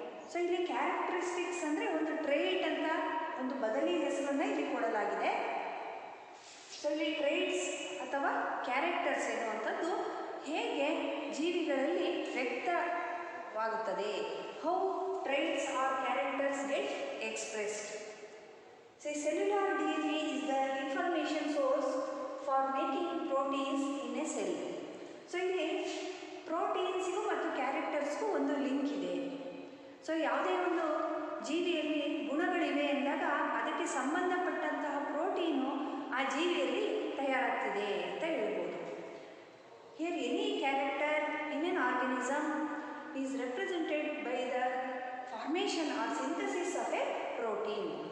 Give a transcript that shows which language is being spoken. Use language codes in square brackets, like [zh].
[kn] So ಇಲ್ಲಿ characteristics ಅಂದರೆ ಒಂದು ಟ್ರೇಟ್ ಅಂತ ಒಂದು ಬದಲಿ ಹೆಸರನ್ನು ಇಲ್ಲಿ ಕೊಡಲಾಗಿದೆ. ಸೊ ಇಲ್ಲಿ ಟ್ರೇಟ್ಸ್ ಅಥವಾ ಕ್ಯಾರೆಕ್ಟರ್ಸ್ ಎನ್ನುವಂಥದ್ದು ಹೇಗೆ ಜೀವಿಗಳಲ್ಲಿ ವ್ಯಕ್ತವಾಗುತ್ತದೆ, [en] How traits or characters get expressed. So cellular DNA is the information source for making proteins in a cell. [kn] So ಇಲ್ಲಿ ಪ್ರೋಟೀನ್ಸ್ಗೂ ಮತ್ತು ಕ್ಯಾರೆಕ್ಟರ್ಸ್ಗೂ ಒಂದು ಲಿಂಕ್ ಇದೆ. ಸೊ ಯಾವುದೇ ಒಂದು ಜೀವಿಯಲ್ಲಿ ಗುಣಗಳಿವೆ ಎಂದಾಗ ಅದಕ್ಕೆ ಸಂಬಂಧಪಟ್ಟಂತಹ ಪ್ರೋಟೀನು ಆ ಜೀವಿಯಲ್ಲಿ ತಯಾರಾಗ್ತಿದೆ ಅಂತ ಹೇಳ್ಬೋದು. [en] Here any character in an organism is represented by the formation or synthesis of a protein.